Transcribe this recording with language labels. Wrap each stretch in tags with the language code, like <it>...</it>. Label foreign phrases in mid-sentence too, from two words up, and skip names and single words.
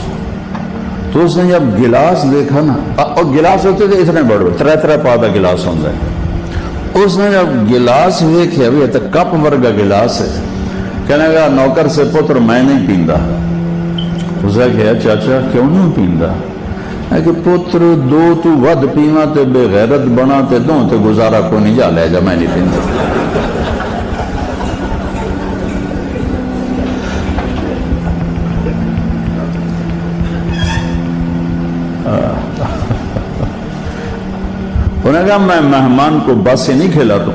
<ur>تو اس نے جب گلاس دیکھا نا, اور گلاس ہوتے تھے اتنے بڑے 3 پادا گلاس ہوتا ہے. اس نے جب گلاس دیکھے, ابھی تک کپ ورگا گلاس ہے, کہنے لگا نوکر سے,</ur> <pa>پتر میں نہیں پیندا.</pa> <ur>اس نے کہا</ur> <pa>چاچا کیوں نہیں پیندا؟ کہ پتر 2 تو ود پیوا تے بے غیرت بنا تے 2 تے گزارا کو نہیں, جا لے جا میں نہیں پیندا.</pa> <ur>انہوں نے کہا میں مہمان کو باسی نہیں کھلاتا.</ur>